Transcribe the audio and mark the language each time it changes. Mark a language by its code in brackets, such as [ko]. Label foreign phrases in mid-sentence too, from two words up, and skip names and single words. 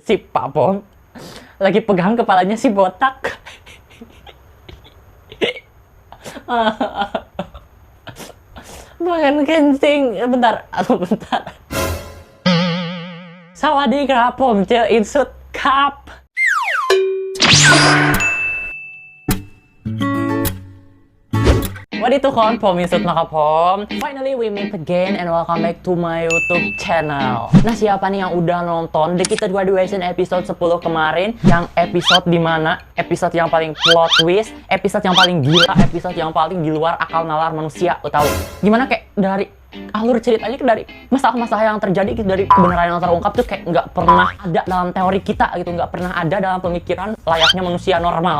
[id] si Papong lagi pegang kepalanya si botak. Pengen kencing. Bentar. [th] สวัสดีครับ ผมเจออินสุดครับ สวัสดีทุกคนผมอินสุดนะครับผม [en] Finally we meet again and welcome back to my YouTube channel. [id] Nah, siapa nih yang udah nonton The Gifted Graduation episode 10 kemarin, yang episode dimana episode yang paling [en] plot twist, [id] episode yang paling gila, episode yang paling di luar akal nalar manusia. Lo tahu gimana kayak dari alur ceritanya, dari masalah-masalah yang terjadi, dari kebenaran yang terungkap tuh kayak nggak pernah ada dalam teori kita gitu, nggak pernah ada dalam pemikiran layaknya manusia normal.